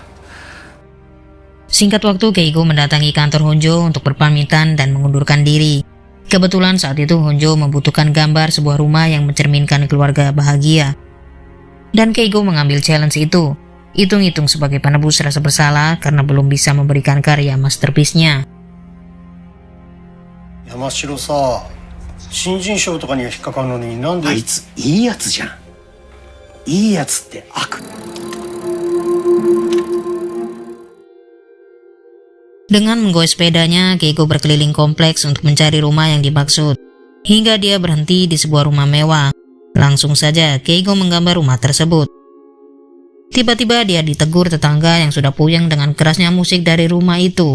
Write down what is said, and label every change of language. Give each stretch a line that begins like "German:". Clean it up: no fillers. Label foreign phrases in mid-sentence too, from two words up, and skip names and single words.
Indonesian: Singkat waktu, Keigo mendatangi kantor Honjo untuk berpamitan dan mengundurkan diri. Kebetulan saat itu Honjo membutuhkan gambar sebuah rumah yang mencerminkan keluarga bahagia. Dan Keigo mengambil challenge itu, hitung-hitung sebagai penebus rasa bersalah karena belum bisa memberikan karya masterpiece-nya.
Japanese: 山城さ、新人賞とかにが引っかかるのに何で? あいついいやつじゃん。いいやつって悪。
Indonesian: Dengan menggoes sepedanya, Keigo berkeliling kompleks untuk mencari rumah yang dimaksud, hingga dia berhenti di sebuah rumah mewah. Langsung saja Keigo menggambar rumah tersebut. Tiba-tiba dia ditegur tetangga yang sudah puyeng dengan kerasnya musik dari rumah itu.